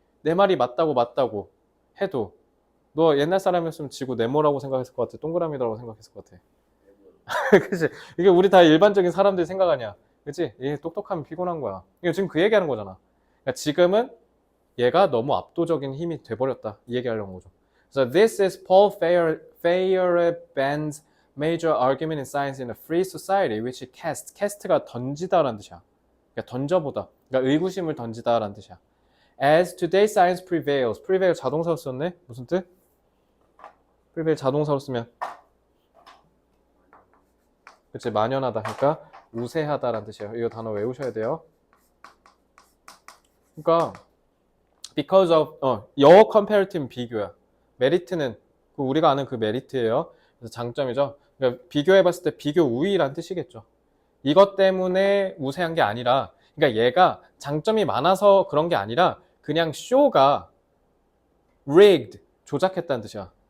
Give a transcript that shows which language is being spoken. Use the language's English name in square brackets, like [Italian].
[Korean] 내 말이 맞다고 해도 너 옛날 사람이었으면 지구 네모라고 생각했을 것 같아? 동그라미라고 생각했을 것 같아? 그치? 이게 우리 다 일반적인 사람들이 생각 아니야. 그치? 얘 똑똑하면 피곤한 거야. 이거 지금 그 얘기하는 거잖아. 그러니까 지금은 얘가 너무 압도적인 힘이 돼버렸다. 이 얘기하려는 거죠. [English] So this is Paul Feyerabend's major argument in science in a free society, which cast가 [Korean] 던지다라는 뜻이야. 그러니까 던져보다. 그러니까 의구심을 던지다라는 뜻이야. [English] As today science prevail [Korean] 자동사로 썼네? 무슨 뜻? prevail 자동사로 쓰면 그치 만연하다. 그러니까 우세하다라는 뜻이에요. 이거 단어 외우셔야 돼요. 그러니까 [English] because of your comparative [Korean] 비교야. 메리트는 우리가 아는 그 메리트예요. 그래서 장점이죠. 그러니까 비교해봤을 때 비교 우위란 뜻이겠죠. 이것 때문에 우세한 게 아니라, 그러니까 얘가 장점이 많아서 그런 게 아니라 그냥 쇼가 rigged 조작했다는 뜻이야.